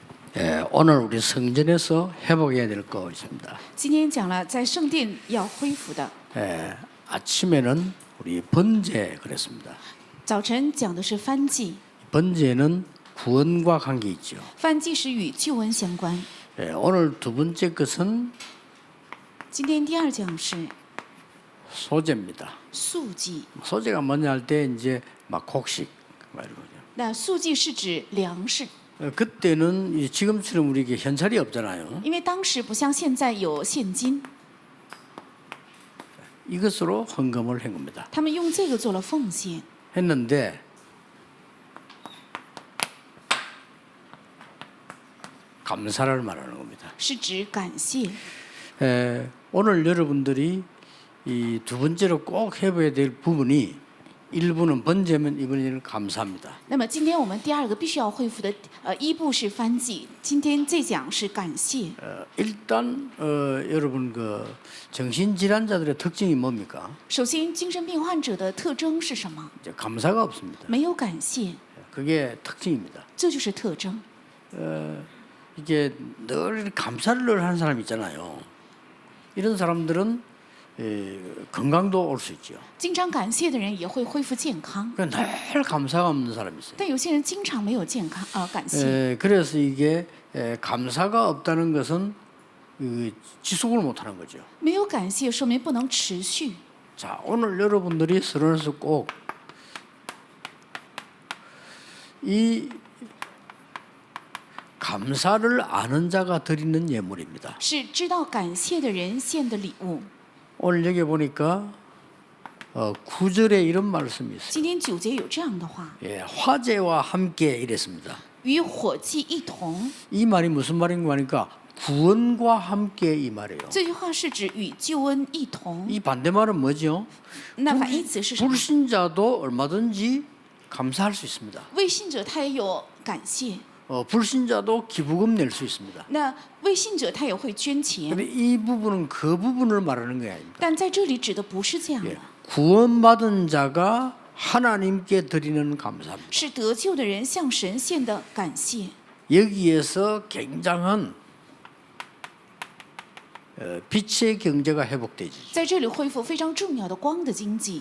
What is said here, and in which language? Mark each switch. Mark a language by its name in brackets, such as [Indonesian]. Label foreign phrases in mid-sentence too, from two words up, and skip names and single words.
[Korean] 오늘 우리 성전에서 회복해야 될 거 있습니다. [Chinese] 今天讲了在圣殿要恢复的， [Korean] 아침에는 우리 번제 그랬습니다. [Chinese] 早晨讲的是燔祭， [Korean] 번제는 구원과 관계 있죠. [Chinese] 燔祭是与救恩相关。 [Korean] 오늘 두 번째 것은 [Chinese] 今天第二讲是 [Korean] 소제입니다. [Chinese] 素祭， [Korean] 소제가 뭐냐 할 때 이제 막 곡식 막 이런 거죠. [Chinese] 那素祭是指粮食， [Korean] 그때는 지금처럼 우리에게 현찰이 없잖아요. [Chinese] 因为当时不像现在有现金， [Korean] 이것으로 헌금을 한 겁니다. [Chinese] 他们用这个做了奉献。 [Korean] 했는데 감사를 말하는 겁니다. [Chinese] 是指感谢。 [Korean] 오늘 여러분들이 이 두 번째로 꼭 해봐야 될 부분이 일부는 번제면 이번에는 감사합니다. [Chinese] 那么今天我们第二个必须要恢复的，一部是燔祭，今天这讲是感谢。 [Korean] 일단 여러분 그 정신질환자들의 특징이 뭡니까? [Chinese] 首先，精神病患者的特征是什么？ [Korean] 이제 감사가 없습니다. [Chinese] 没有感谢， [Korean] 그게 특징입니다. [Chinese] 这就是特征。 [Korean] 이게 늘 감사를 늘 하는 사람이 있잖아요. 이런 사람들은 건강도 올 수 있죠. [Chinese] 经常感谢的人也会恢复健康， [Korean] 늘 감사가 없는 사람이 있어요. [Chinese] 但有些人经常没有健康感谢。 [Korean] 그래서 이게 감사가 없다는 것은 지속을 못하는 거죠. [Chinese] 没有感谢说明不能持续。 [Korean] 자, 오늘 여러분들이 서론에서 꼭 이 감사를 아는 자가 드리는 예물입니다. [Chinese] 是知道感谢的人献的礼物。 [Korean] 오늘 여기 보니까 9절에 이런 말씀이 있어요. [Chinese] 今天9节有这样的话： [Korean] 화제와 함께 이랬습니다. [Chinese] 与火祭一同。 [Korean] 이 말이 무슨 말인가 하니까 구원과 함께 이 말이에요. [Chinese] 这句话是指与救恩一同。 [Korean] 이 반대말은 뭐죠? [Chinese] 那反义词是什么？ [Korean] 불신자도 얼마든지 감사할 수 있습니다. [Chinese] 未信者他也有感谢， [Korean] 불신자도 기부금 낼 수 있습니다. [Chinese] 那未信者他也会捐钱。 [Korean] 근데 이 부분은 그 부분을 말하는 게 아닙니다. [Chinese] 但在这里指的不是这样的， [Korean] 구원받은 자가 하나님께 드리는 감사입니다. [Chinese] 是得救的人向神献的感谢。 [Korean] 여기에서 굉장한 빛의 경제가 회복되지. [Chinese] 在这里恢复非常重要的光的经济。